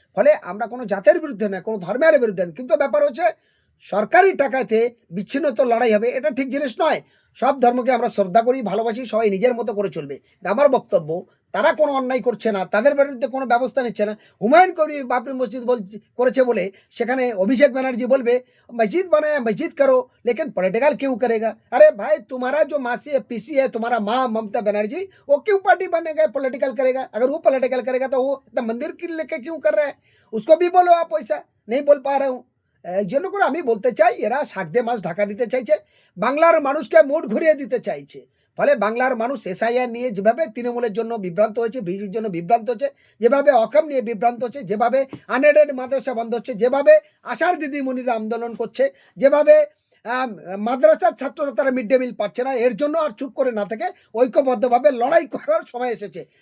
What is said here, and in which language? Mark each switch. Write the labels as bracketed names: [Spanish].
[Bangla] ফলে আমরা কোনো জাতের বিরুদ্ধে না, কোনো ধর্মের বিরুদ্ধে না, কিন্তু ব্যাপার হচ্ছে সরকারি টাকাতে বিচ্ছিন্ন তো লড়াই হবে, এটা ঠিক জিনিস নয়। সব ধর্মকে আমরা শ্রদ্ধা করি, ভালোবাসি, সবাই নিজের মতো করে চলবে। আমার বক্তব্য, তারা কোনো অন্যায় করছে না, তাদের বিরুদ্ধে কোনো ব্যবস্থা নিচ্ছে না। হুমায়ুন কবির বাবরি মসজিদ করেছে বলে সেখানে অভিষেক ব্যানার্জি বলবে [Hindi] मस्जिद बनाया मस्जिद करो लेकिन पॉलिटिकल क्यों करेगा? अरे भाई, तुम्हारा जो मासी है, पीसी है, तुम्हारा माँ ममता बनर्जी, वो क्यों पार्टी बनेगा, पॉलिटिकल करेगा? अगर वो पॉलिटिकल करेगा तो वो इतना मंदिर की लेके क्यों कर रहा है? उसको भी बोलो आप। वैसा नहीं बोल पा रहा हूँ। [Bangla] এই জন্য করে আমি বলতে চাই, এরা শাক দিয়ে মাছ ঢাকা দিতে চাইছে, বাংলার মানুষকে মুড ঘুরিয়ে দিতে চাইছে। ফলে বাংলার মানুষ এসআইআর নিয়ে যেভাবে তৃণমূলের জন্য বিভ্রান্ত হয়েছে, বিজেপির জন্য বিভ্রান্ত হচ্ছে, যেভাবে অকাম নিয়ে বিভ্রান্ত হচ্ছে, যেভাবে আনএডেড মাদ্রাসা বন্ধ হচ্ছে, যেভাবে আশার দিদিমণিরা আন্দোলন করছে, যেভাবে মাদ্রাসার ছাত্ররা তারা মিড ডে মিল পাচ্ছে না, এর জন্য আর চুপ করে না থেকে ঐক্যবদ্ধভাবে লড়াই করার সময় এসেছে।